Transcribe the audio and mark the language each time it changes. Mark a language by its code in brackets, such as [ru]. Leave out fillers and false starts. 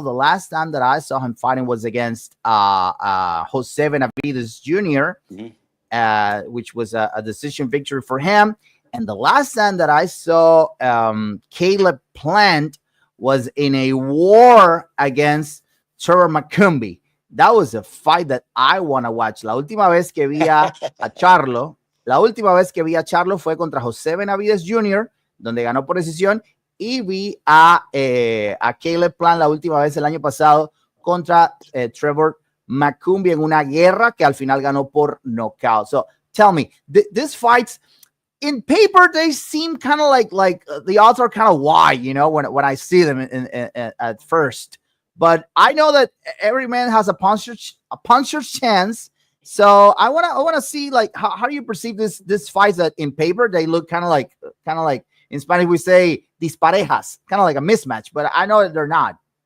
[en] The last time that I saw him fighting was against Jose Benavides Jr., which was a decision victory for him. And the last time that I saw Caleb Plant was in a war against Trevor McCumbee. That was a fight that I want to watch. [es] La última vez que vi a Charlo fue contra Jose Benavides Jr., donde ganó por decisión, y vi a Caleb Plant la última vez el año pasado contra Trevor McCumbee en una guerra que al final ganó por knockout. [en] So tell me, these fights in paper, they seem kind of like the odds are kind of wide, when I see them at first. But I know that every man has a puncher's chance. So I wanna see, like, how do you perceive this fights that in paper they look kind of like in Spanish we say disparejas, kind of like a mismatch, but I know that they're not.